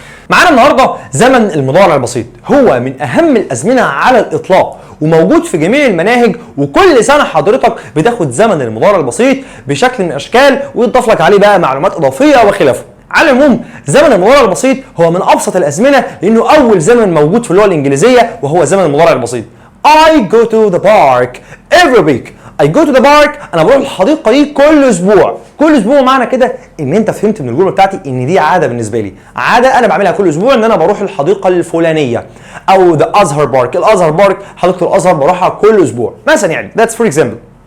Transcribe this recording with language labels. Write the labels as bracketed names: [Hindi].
[Arabic] معانا النهارده زمن المضارع البسيط، هو من اهم الازمنه على الاطلاق وموجود في جميع المناهج، وكل سنه حضرتك بتاخد زمن المضارع البسيط بشكل من الاشكال ويضاف لك عليه بقى معلومات اضافيه وخلافه. على العموم زمن المضارع البسيط هو من ابسط الازمنه لانه اول زمن موجود في اللغه الانجليزيه وهو زمن المضارع البسيط. [English] I go to the park every week. I go to the park [Arabic] انا بروح الحديقه دي كل اسبوع. كل اسبوع معنى كده ان انت فهمت من الجمله بتاعتي ان دي عاده بالنسبه لي، عاده انا بعملها كل اسبوع ان انا بروح الحديقه الفلانيه او the ازهر بارك. الازهر بارك حديقه الازهر بروحها كل اسبوع مثلا، يعني [English] that's for example.